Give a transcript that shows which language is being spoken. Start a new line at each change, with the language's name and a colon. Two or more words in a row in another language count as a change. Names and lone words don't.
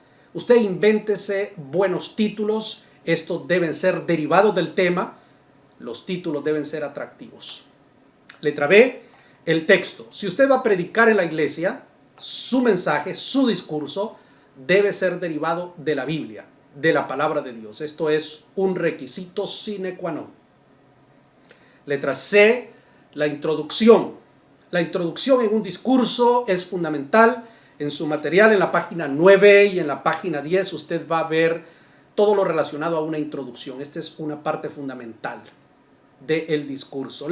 Spanish: Usted invéntese buenos títulos. Estos deben ser derivados del tema. Los títulos deben ser atractivos. Letra B, el texto. Si usted va a predicar en la iglesia, su mensaje, su discurso, debe ser derivado de la Biblia, de la palabra de Dios. Esto es un requisito sine qua non. Letra C, la introducción. La introducción en un discurso es fundamental. En su material, en la página 9 y en la página 10, usted va a ver todo lo relacionado a una introducción. Esta es una parte fundamental del discurso.